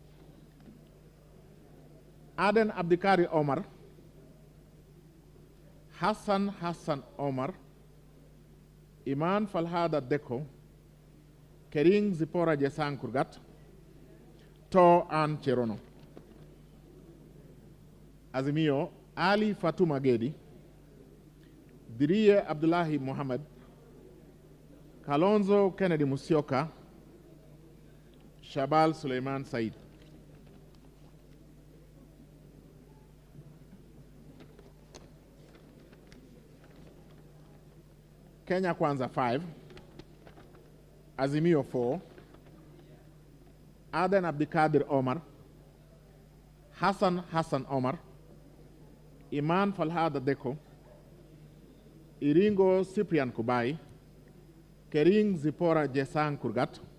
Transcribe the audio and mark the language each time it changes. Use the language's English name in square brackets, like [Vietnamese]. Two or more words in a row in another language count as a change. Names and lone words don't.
[English] Aden Abdikari Omar, Hassan Omar, Iman Falhada Deko, Kering Zipora Jesang Kurgat, To An Cherono. Azimio, Ali Fatuma Gedi, Diriye Abdullahi Mohammed, Kalonzo Kennedy Musyoka, Shabal Suleiman Said. Kenya Kwanza 5, Azimio 4, Aden Abdikadir Omar, Hassan Omar, Iman Falhada Deko, Iringo Cyprian Kubai, Kering Zipora Jesang Kurgat.